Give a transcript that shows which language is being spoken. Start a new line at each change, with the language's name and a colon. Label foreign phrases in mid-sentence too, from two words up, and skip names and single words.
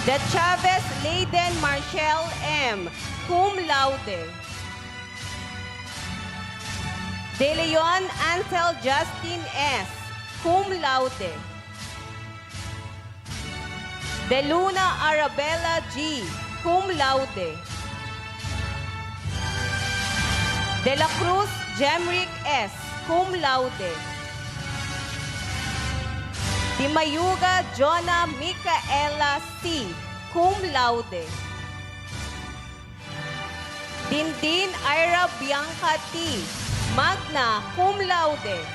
Latin: De Chavez Leyden Marshall M., cum laude. De Leon Ansel Justin S., cum laude. De Luna Arabella G., cum laude. De la Cruz Jemrick S., cum laude. Di Mayuga Jonah Micaela C., cum laude. Dindin Ira Bianca T., magna cum laude.